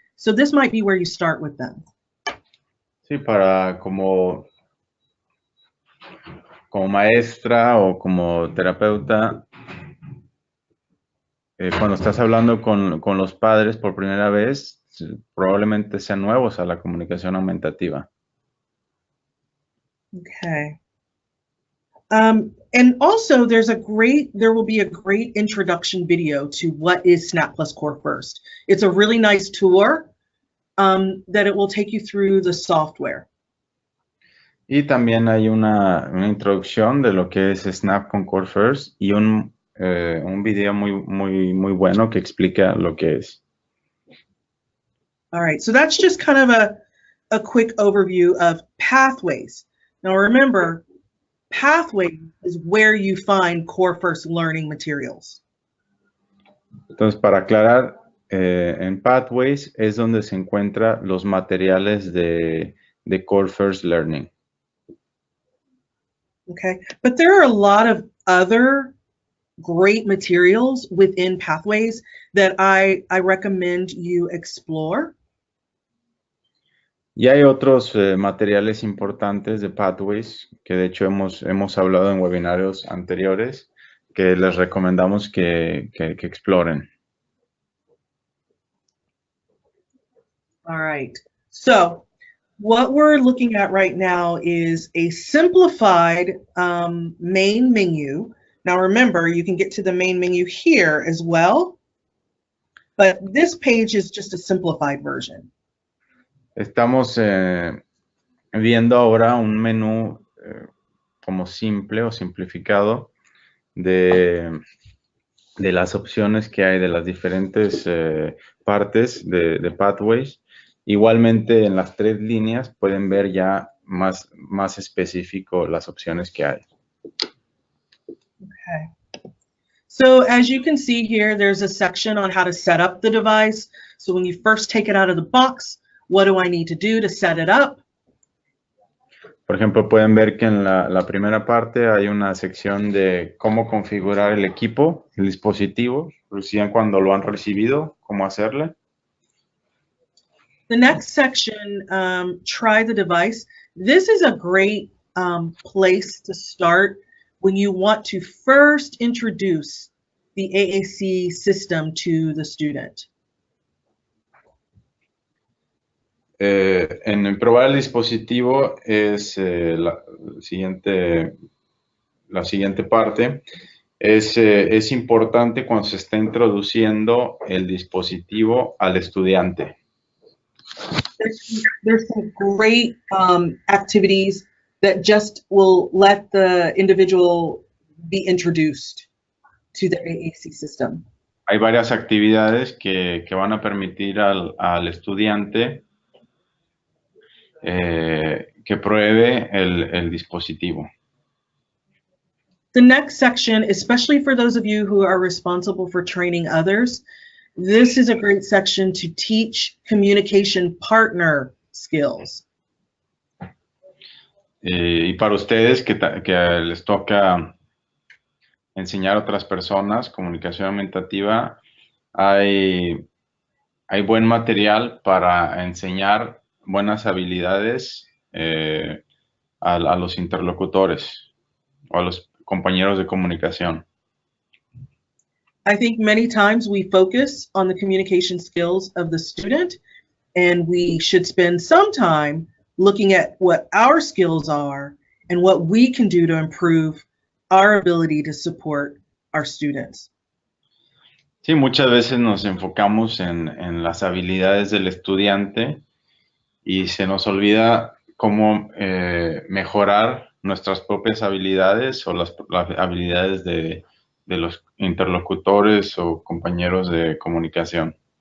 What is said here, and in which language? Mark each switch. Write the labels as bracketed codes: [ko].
[en] So this might be where you start with them. [es] Sí, para como maestra o como terapeuta, cuando estás hablando con los padres por primera vez, probablemente sean nuevos a la comunicación aumentativa. [en] Okay. And also there will be a great introduction video to what is SNAP Plus Core First. It's a really nice tour that it will take you through the software. [es] Y también hay una introducción de lo que es Snap con Core First y un video muy bueno que explica lo que es. [en] All right, so that's just kind of a quick overview of pathways. Now remember, pathways is where you find Core First Learning materials. [es] Entonces, para aclarar, en Pathways es donde se encuentran los materiales de Core First Learning. [en] Okay, but there are a lot of other great materials within Pathways that I recommend you explore. [es] Y hay otros materiales importantes de Pathways que de hecho hemos hablado en webinarios anteriores que les recomendamos que exploren. [en] All right, so what we're looking at right now is a simplified main menu. Now remember, you can get to the main menu here as well, but this page is just a simplified version. [es] Estamos viendo ahora un menú como simple o simplificado de las opciones que hay de las diferentes partes de Pathways. Igualmente en las 3 líneas pueden ver ya más específico las opciones que hay. [en] Okay. So as you can see here, there's a section on how to set up the device. So when you first take it out of the box, what do I need to do to set it up? [es] Por ejemplo, pueden ver que en la primera parte hay una sección de cómo configurar el equipo, el dispositivo, recién cuando lo han recibido, cómo hacerle. [en] The next section, try the device. This is a great place to start when you want to first introduce the AAC system to the student. [es] En probar el dispositivo es la siguiente parte. es importante cuando se está introduciendo el dispositivo al estudiante. [en] There's some great activities that just will let the individual be introduced to the AAC system. [es] Hay varias actividades que van a permitir al estudiante que pruebe el dispositivo. [en] The next section, especially for those of you who are responsible for training others, this is a great section to teach communication partner skills. [es] Y para ustedes que les toca enseñar a otras personas comunicación aumentativa, hay buen material para enseñar buenas habilidades a los interlocutores o a los compañeros de comunicación. [en] I think many times we focus on the communication skills of the student, and we should spend some time looking at what our skills are and what we can do to improve our ability to support our students. [es] Sí, muchas veces nos enfocamos en las habilidades del estudiante y se nos olvida cómo mejorar nuestras propias habilidades o las habilidades de los interlocutores o compañeros de comunicación.